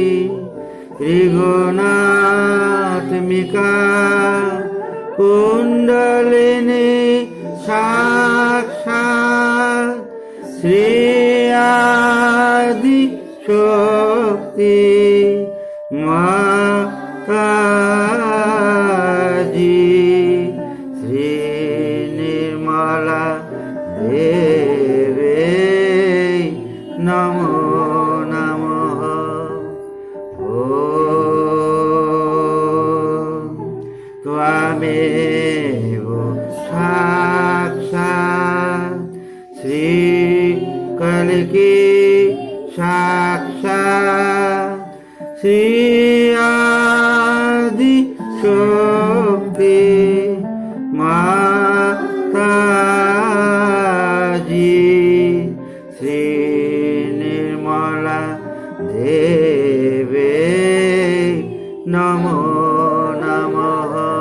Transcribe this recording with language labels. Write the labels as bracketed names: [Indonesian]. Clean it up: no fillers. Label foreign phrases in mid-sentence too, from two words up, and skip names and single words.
[Sanskrit] त्रिगुणात्मिका कुण्डलिनी साक्षात् श्री आदि शक्ति माताजी श्री निर्मला देवी नमो नमः। ও त्वमेव साक्षात् श्रीकलिकी साक्षात् श्री आदि शक्ति माताजी श्री निर्मला देवे नमो नमः।